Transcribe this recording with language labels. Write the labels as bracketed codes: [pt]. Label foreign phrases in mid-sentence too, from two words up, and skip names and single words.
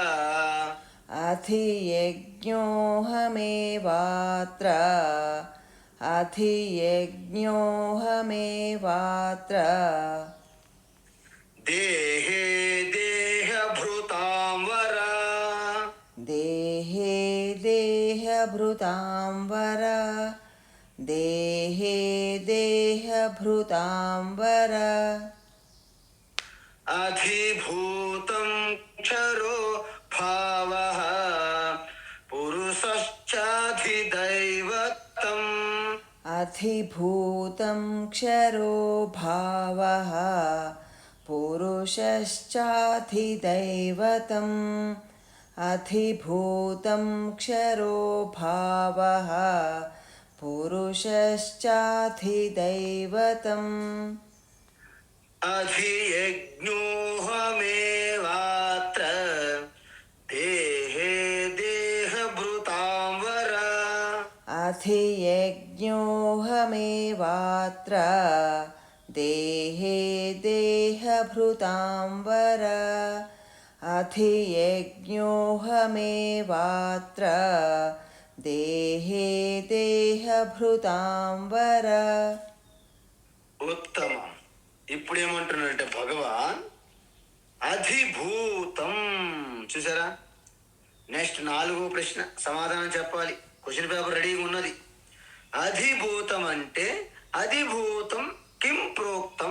[sa] అధియజ్ఞోహమేవాత్ర, అధియజ్ఞోహమేవాత్ర, దేహే దేహభృతాం వర, దేహే దేహభృతాం देहभृतां वर देहे देहभृतां वर అధిభూతం క్షరో భావః పురుషశ్చాధిదైవతం. अधिभूतं क्षरो भावः पुरुषश्चाधिदैवतम् अधिभूतं क्षरो भावः पुरुषश्चाधिदैवतम् అధియజ్ఞోహమేవాత్ర దేహే దేహభృతాం వర. अधियज्ञोऽहमेवात्र देहे देहभृतां वर अधियज्ञोऽहमेवात्र देहे देहभृतां वर [te] ఉత్తమం. ఇప్పుడు ఏమంటున్నాడంటే భగవాన్ అధిభూతం. చూసారా? నెక్స్ట్ 4వ ప్రశ్న సమాధానం చెప్పాలి. క్వశ్చన్ పేపర్ రెడీగా ఉన్నది. అధిభూతం అంటే [sa] అధిభూతం కిం ప్రోక్తం.